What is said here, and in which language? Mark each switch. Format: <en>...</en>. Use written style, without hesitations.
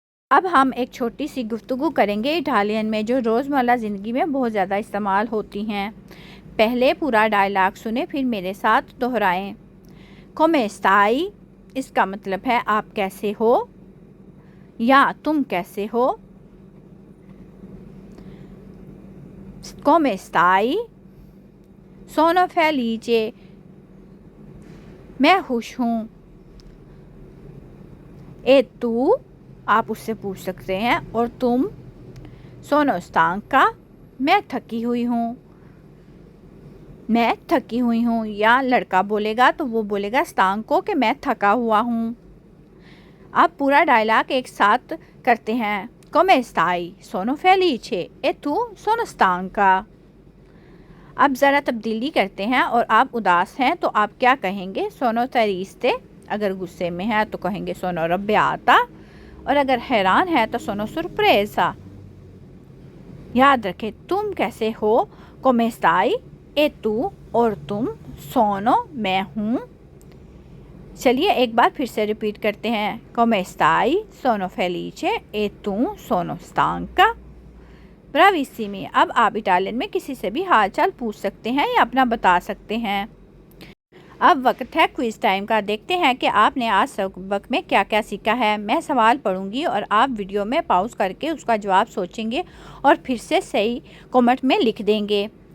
<hi>अब हम एक छोटी सी गुफ्तगू करेंगे इटालियन में, जो रोज़मर्रा ज़िंदगी में बहुत ज़्यादा इस्तेमाल होती हैं। पहले पूरा डायलॉग सुने, फिर मेरे साथ दोहराएं।</hi> <it>come stai,</it> <hi>इसका मतलब है आप कैसे हो या तुम कैसे हो।</hi> <it>come stai, sono felice,</it> <hi>मैं खुश हूँ। ए तू, आप उससे पूछ सकते हैं, और तुम।</hi> <it>sono stanca,</it> <hi>मैं थकी हुई हूँ, मैं थकी हुई हूँ। या लड़का बोलेगा तो वो बोलेगा stanco कि मैं थका हुआ हूँ। अब पूरा डायलॉग एक साथ करते हैं।</hi> <it>come stai, sono felice, e tu, sono stanca।</it> <hi>अब ज़रा तब्दीली करते हैं, और आप उदास हैं तो आप क्या कहेंगे?</hi> <it>sono triste।</it> <hi>अगर गुस्से में है तो कहेंगे</hi> <it>sono arrabbiata,</it> <hi>और अगर हैरान है तो</hi> <it>sono sorpresa।</it> <hi>याद रखें, तुम कैसे हो</hi> <it>come stai, e tu,</it> <hi>और तुम, sono, मैं हूँ। चलिए एक बार फिर से रिपीट करते हैं।</hi> <it>come stai, sono felice, e tu, sono stanca। ब्राविसिमी।</it> <hi>अब आप इटालियन में किसी से भी हाल चाल पूछ सकते हैं या अपना बता सकते हैं। अब वक्त है क्विज टाइम का। देखते हैं कि आपने आज सबक में क्या क्या सीखा है। मैं सवाल पढ़ूंगी और आप वीडियो में पॉज करके उसका जवाब सोचेंगे और फिर से सही कमेंट में लिख देंगे।</hi>